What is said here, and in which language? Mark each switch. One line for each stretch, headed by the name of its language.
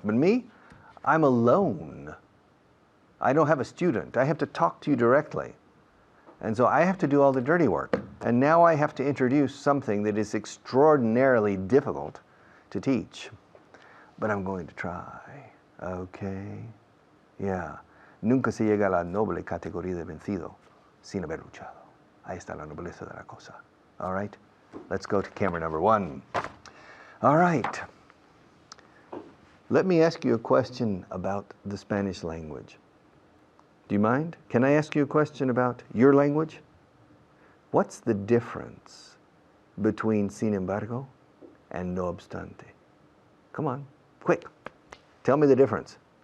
English: But me, I'm alone. I don't have a student. I have to talk to you directly. And so I have to do all the dirty work. And now I have to introduce something that is extraordinarily difficult to teach. But I'm going to try. Okay? Yeah.
Spanish: Nunca se llega a la noble categoría de vencido sin haber luchado. Ahí está la nobleza de la cosa.
English: All right? Let's go to camera number 1. All right. Let me ask you a question about the Spanish language. Do you mind? Can I ask you a question about your language? What's the difference between
Spanish: sin embargo
English: and
Spanish: no obstante?
English: Come on, quick. Tell me the difference.